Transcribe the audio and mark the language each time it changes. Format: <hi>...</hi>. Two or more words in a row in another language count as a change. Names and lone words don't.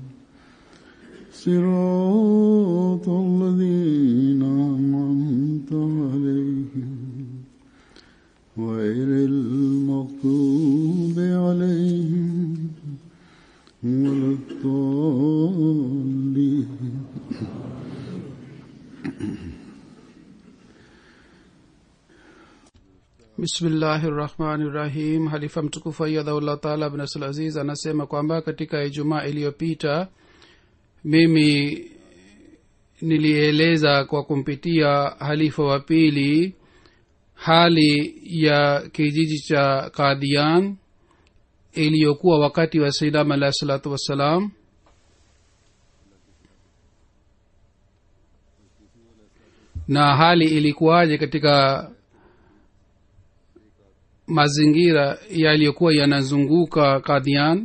<ar>صراط الذين أنعمت عليهم غير المغضوب عليهم ولا الضالين. بسم الله الرحمن الرحيم.</ar> <sw>Halifa mtukufu</sw> <ar>أيده الله تعالى</ar> <sw>bin Abdul Aziz anasema kwamba katika Ijumaa iliyopita mimi nilieleza kwa kumpitia halifa wa pili hali ya kijiji cha Qadian iliyokuwa wakati wa Sayyidina</sw> <ar>عليه الصلاة والسلام,</ar> <sw>na hali ilikuwaje katika mazingira yaliyokuwa yanazunguka Qadian.</sw>